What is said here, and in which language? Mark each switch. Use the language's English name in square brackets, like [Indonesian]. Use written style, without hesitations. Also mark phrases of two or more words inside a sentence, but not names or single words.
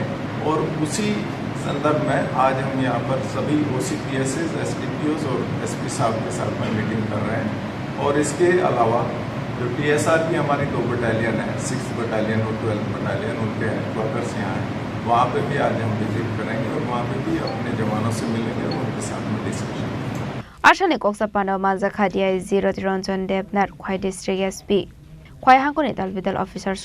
[Hindi] और उसी संदर्भ में आज हम यहाँ पर सभी OCPSs, SDPOs और SP साहब के साथ में मीटिंग कर रहे हैं। और इसके अलावा जो TSR की हमारी 2 बटालियन है, 6th बटालियन और 12th बटालियन, उनके हेडक्वार्टर्स यहाँ हैं, वहाँ पे भी आज हम विजिट करेंगे और वहाँ पे भी अपने जवानों से मिलेंगे और उनके साथ में डिस्कशन। [Kok Borok] Ashane Koksa Panda Manza Khadia 0 Ranjan Debnar Khoi [English] District SP [Kok Borok] Khoi Hangkoni Dalbidal Officers